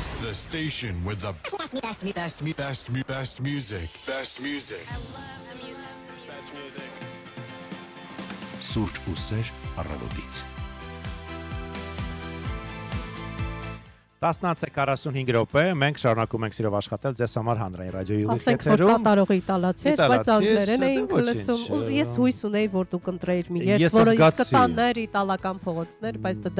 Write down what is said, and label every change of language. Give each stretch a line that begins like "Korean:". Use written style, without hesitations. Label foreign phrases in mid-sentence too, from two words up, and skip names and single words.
English: The station with the best music. Best music.
Armenian: Սուրճ ու սեր առավոտից։ 10:45 րոպե, մենք շարունակում ենք սիրով աշխատել ձեզ համար հանրային ռադիոյի ասենք, որ ուղիղ կատարողի իտալացի էր, բայց անգլերեն էինք լսում, ու ես հույս ունեի, որ դու կընտրեիր մի երգ, որը ինձ կտաններ իտալական փողոցներ, բայց դա